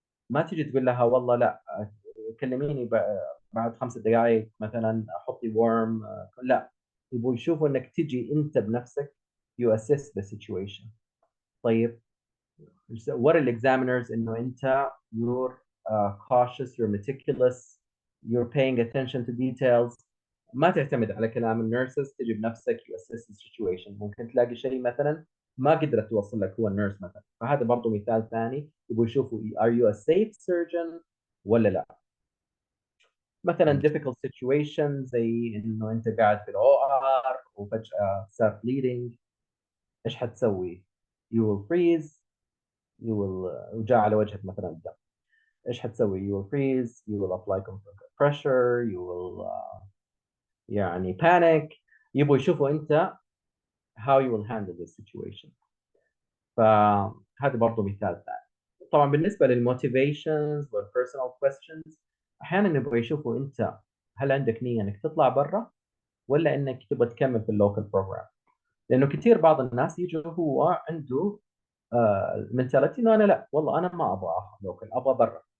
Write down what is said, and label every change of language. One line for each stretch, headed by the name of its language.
Arabic: فما تيجي تقول لها والله لا كلميني بعد 5 دقائق مثلا حطي ورم. لا، يبغوا يشوفوا انك تجي انت بنفسك
English: you assess the situation.
Arabic: طيب ورا الاكزامينرز انه انت
English: you're cautious, you're meticulous, you're paying attention to details.
Arabic: ما تعتمد على كلام النيرسز، تجي بنفسك
English: you assess the situation.
Arabic: ممكن تلاقي شيء مثلا ما قدرت توصل لك هو النيرس مثلا. فهذا برضه مثال ثاني يبغوا يشوفوا
English: are you a safe surgeon
Arabic: ولا لا. مثلا
English: difficult situation
Arabic: زي انه انت قاعد في الاو ار وفجأة صار bleeding، ايش حتسوي؟
English: you will freeze، you will
Arabic: وجاء على وجهك مثلا الدم، ايش حتسوي؟
English: you will freeze، you will
Arabic: apply pressure، you will يعني panic. يبغوا يشوفوا انت
English: how you will handle the situation.
Arabic: فهذا برضه مثال ثاني. طبعا بالنسبه للموتيفيشنز والبيرسونال questions، احيانا يبغوا يشوفوا انت هل عندك نيه انك تطلع برا، ولا انك تبغى تكمل في اللوكال بروجرام. لانه كثير بعض الناس يجوا هو عنده المنتاليتي انه انا لا والله انا ما ابغى لوكال، ابغى برا.